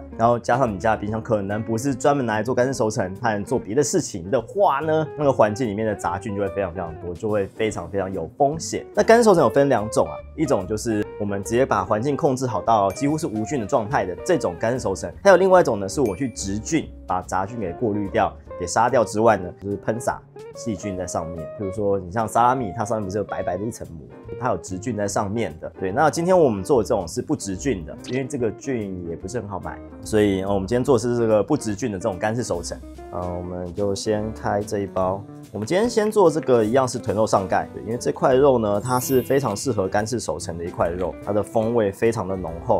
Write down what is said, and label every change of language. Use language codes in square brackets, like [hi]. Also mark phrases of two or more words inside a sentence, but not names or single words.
[zh] 然後加上你家的冰箱可能不是專門拿來做乾式熟成，它能做別的事情的話呢，那個環境裡面的雜菌就會非常非常多，就會非常非常有風險。那乾式熟成有分兩種啊，一種就是我們直接把環境控制好到幾乎是無菌的狀態的這種乾式熟成，還有另外一種呢，是我去直菌，把雜菌給過濾掉，給殺掉之外呢，就是噴灑細菌在上面。比如說你像沙拉米，它上面不是有白白的一層膜，它有直菌在上面的。對，那今天我們做的这種是不直菌的，因为这個菌也不是很好買，所以我們今天做的是這個不直菌的這種乾式熟成。我們就先開這一包。我們今天先做這個一樣是豚肉上蓋，對，因為這塊肉呢，它是非常適合乾式熟成的一塊肉，它的風味非常的濃厚。